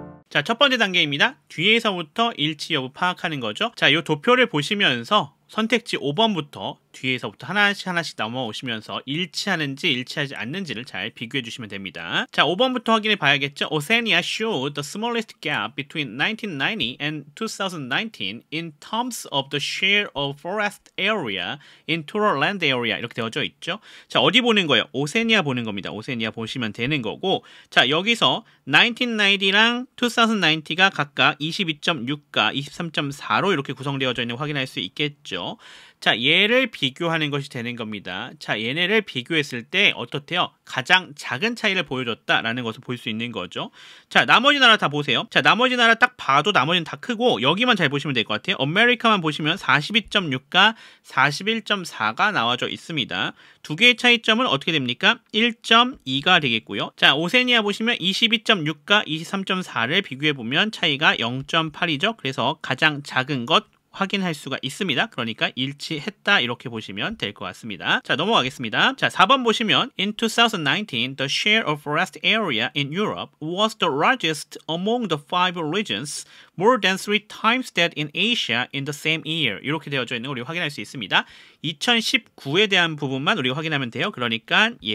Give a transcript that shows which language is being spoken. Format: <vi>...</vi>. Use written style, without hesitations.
<ko>자, 첫 번째 단계입니다. 뒤에서부터 일치 여부 파악하는 거죠. 자, 이 도표를 보시면서 선택지 5번부터 뒤에서부터 하나씩 넘어오시면서 일치하는지 일치하지 않는지를 잘 비교해 주시면 됩니다. 자, 5번부터 확인해 봐야겠죠.</ko> <en>Oceania showed the smallest gap between 1990 and 2019 in terms of the share of forest area in total land area.</en> <ko>이렇게 되어져 있죠. 자, 어디 보는 거예요? 오세니아 보는 겁니다. 오세니아 보시면 되는 거고, 자, 여기서 1990랑 2090가 각각 22.6과 23.4로 이렇게 구성되어져 있는 거 확인할 수 있겠죠. 자, 얘를 비교하는 것이 되는 겁니다. 자, 얘네를 비교했을 때 어떻대요? 가장 작은 차이를 보여줬다라는 것을 볼 수 있는 거죠. 자, 나머지 나라 다 보세요. 자, 나머지 나라 딱 봐도 나머지는 다 크고 여기만 잘 보시면 될 것 같아요. 아메리카만 보시면 42.6과 41.4가 나와져 있습니다. 두 개의 차이점은 어떻게 됩니까? 1.2가 되겠고요. 자, 오세니아 보시면 22.6과 23.4를 비교해보면 차이가 0.8이죠. 그래서 가장 작은 것 확인할 수가 있습니다. 그러니까 일치했다 이렇게 보시면 될 것 같습니다. 자, 넘어가겠습니다. 자, 4번 보시면</ko> <en>In 2019, the share of forest area in Europe was the largest among the 5 regions, more than 3 times that in Asia in the same year.</en> <ko>이렇게 되어져 있는 거 우리가 확인할 수 있습니다. 2019에 대한 부분만 우리가 확인하면 돼요. 그러니까</ko>